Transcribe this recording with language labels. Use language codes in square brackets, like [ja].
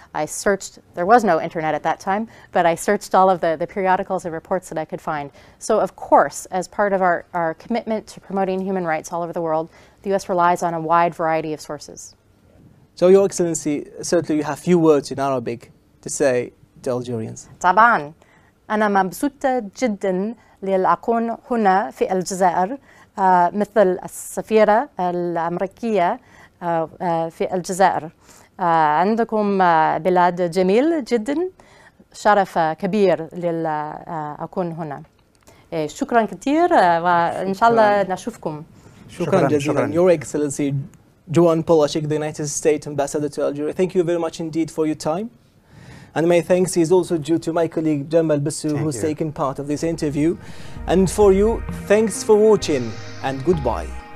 [en] I searched, there was no internet at that time, but I searched all of the periodicals and reports that I could find. So of course, as part of our commitment to promoting human rights all over the world, the US relies on a wide variety of sources. So Your Excellency, certainly you have few words in Arabic to say to Algerians. [ar] طبعا أنا مبسوطة جدا لأكون هنا في الجزائر مثل السفيرة الأمريكية في الجزائر. عندكم بلاد جميل جدا، شرف كبير لأكون هنا. شكرا كثير وإن شاء الله نشوفكم. Shukran jazilan. [en] Your Excellency, Joan Polashik, the United States Ambassador to Algeria, thank you very much indeed for your time. And my thanks is also due to my colleague Jamal Bissou, who's taken part of this interview. And for you, thanks for watching and goodbye.